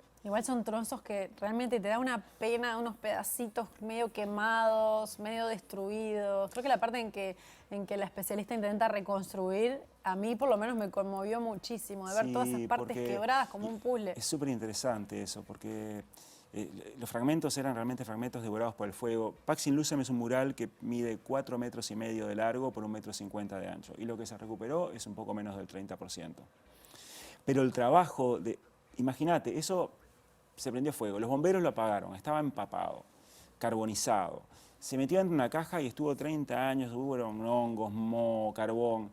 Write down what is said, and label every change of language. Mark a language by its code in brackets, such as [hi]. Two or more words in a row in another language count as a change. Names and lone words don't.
[es] Igual son trozos que realmente te da una pena, unos pedacitos medio quemados, medio destruidos. Creo que la parte en que la especialista intenta reconstruir, a mí por lo menos me conmovió muchísimo, de ver todas esas partes quebradas como un puzzle. Es súper interesante eso, porque los fragmentos eran realmente fragmentos devorados por el fuego. Pax in Lucem es un mural que mide 4,5 metros de largo por 1,50 metros de ancho, y lo que se recuperó es un poco menos del 30%. Pero el trabajo de... Imagínate, eso se prendió fuego, los bomberos lo apagaron, estaba empapado, carbonizado. Se metió en una caja y estuvo 30 años, hubo hongos, moho, carbón.